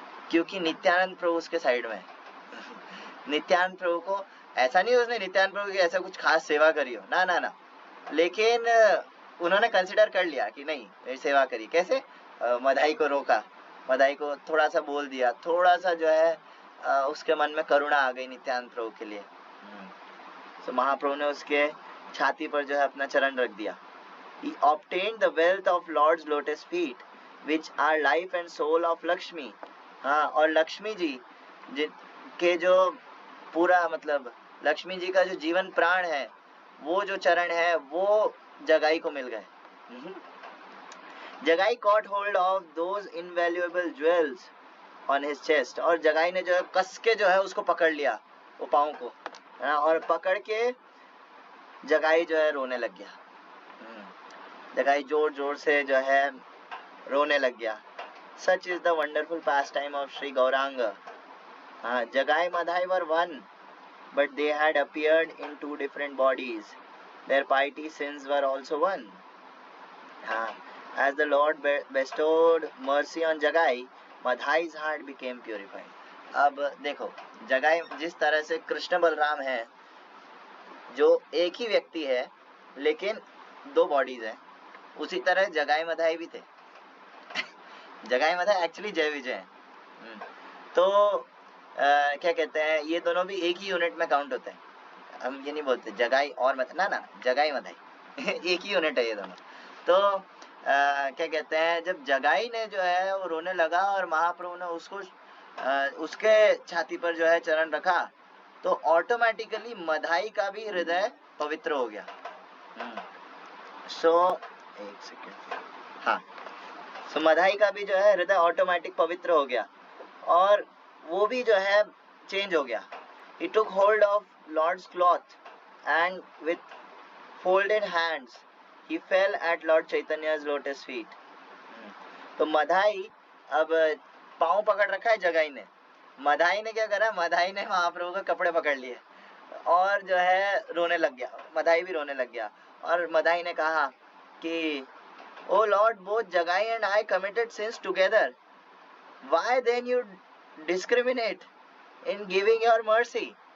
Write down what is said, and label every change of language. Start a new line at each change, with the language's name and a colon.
Hindi: क्योंकि नित्यानंद प्रभु उसके साइड में। नित्यानंद प्रभु को ऐसा नहीं उसने नित्यानंद प्रभु की ऐसा कुछ खास सेवा करी हो, ना, लेकिन उन्होंने कंसिडर कर लिया कि नहीं, मेरी सेवा करी। कैसे? मधाई को रोका, मधाई को थोड़ा सा बोल दिया, थोड़ा सा जो है उसके मन में करुणा आ गई नित्यानंद प्रभु के लिए। तो महाप्रभु ने उसके छाती पर जो है अपना चरण रख दिया।
English: He obtained the wealth of Lord's lotus feet, which are life and soul of Lakshmi.
Hindi: हाँ, और लक्ष्मी जी के जो पूरा मतलब लक्ष्मी जी का जो जीवन प्राण है, वो जो चरण है वो जगाई को मिल गए। जगाई
English: caught hold of those invaluable jewels on his chest,
Hindi: और जगाई ने जो है कस के जो है उसको पकड़ लिया वो पाँव को, और पकड़ के जगाई जो है रोने लग गया। जगाई जोर जोर से जो है रोने लग गया।
English: Such is the wonderful pastime of Sri Gauranga. Jagai Madhai were one, but they had appeared in two different bodies. Their piety sins were also one. As the Lord bestowed mercy on Jagai, Madhai's heart became purified.
Hindi: अब देखो, जगाई जिस तरह से कृष्ण बलराम है, जो एक ही व्यक्ति है लेकिन दो बॉडीज हैं, उसी तरह जगाई मधाई भी थे। जगाई मधाई एक्चुअली जय विजय हैं। तो क्या कहते हैं, ये दोनों भी एक ही यूनिट में काउंट होते हैं। हम ये नहीं बोलते जगाई और ना जगाई मधाई एक ही यूनिट है ये दोनों। तो क्या कहते हैं, जब जगाई ने जो है वो रोने लगा और महाप्रभु ने उसको उसके छाती पर जो है चरण रखा, तो ऑटोमेटिकली मधाई का भी हृदय पवित्र हो गया। एक सेकेंड, हाँ, सो मधाई का भी जो है हृदय ऑटोमेटिक पवित्र हो गया और वो भी जो है चेंज हो गया।
English: He took hold of Lord's cloth and with folded hands he fell at Lord Chaitanya's lotus feet.
Hindi: तो मधाई अब पाँव पकड़ रखा है जगाई ने, मधाई ने क्या करा, मधाई ने महाप्रभु के कपड़े पकड़ लिए और जो है रोने लग गया। मधाई भी रोने लग गया और मधाई ने कहा कि
English: Oh lord, both Jagai and I committed sins together, why then you discriminate in giving your mercy.